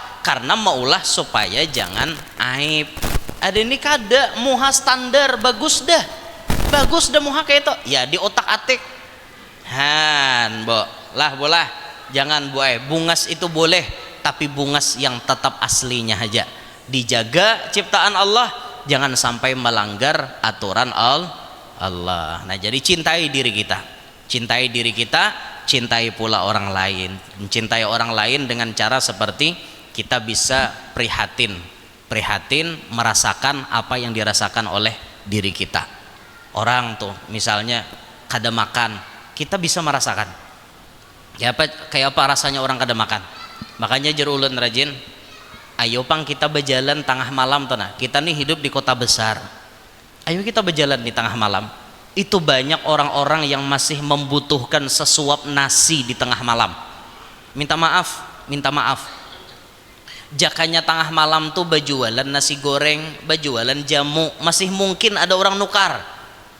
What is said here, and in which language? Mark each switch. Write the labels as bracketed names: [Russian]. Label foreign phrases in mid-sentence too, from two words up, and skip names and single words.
[Indonesian] Karena maulah supaya jangan aib. [Banjar] Ada ini kada muha standar bagus dah muha kayak itu ya di otak atik bolah jangan buai bungas itu boleh tapi bungas yang tetap aslinya aja dijaga ciptaan Allah jangan sampai melanggar aturan Allah. [Indonesian] Nah jadi cintai diri kita, cintai pula orang lain, mencintai orang lain dengan cara seperti kita bisa prihatin merasakan apa yang dirasakan oleh diri kita. Orang tuh misalnya kada makan, kita bisa merasakan kayak apa rasanya orang kada makan. [Banjar] Makanya jer ulun rajin ayo pang kita berjalan tengah malam tuh. [Indonesian] Nah kita nih hidup di kota besar, ayo kita berjalan di tengah malam. Itu banyak orang-orang yang masih membutuhkan sesuap nasi di tengah malam. [Banjar] Minta maaf jakanya tengah malam tuh bajualan nasi goreng, bajualan jamu, masih mungkin ada orang nukar.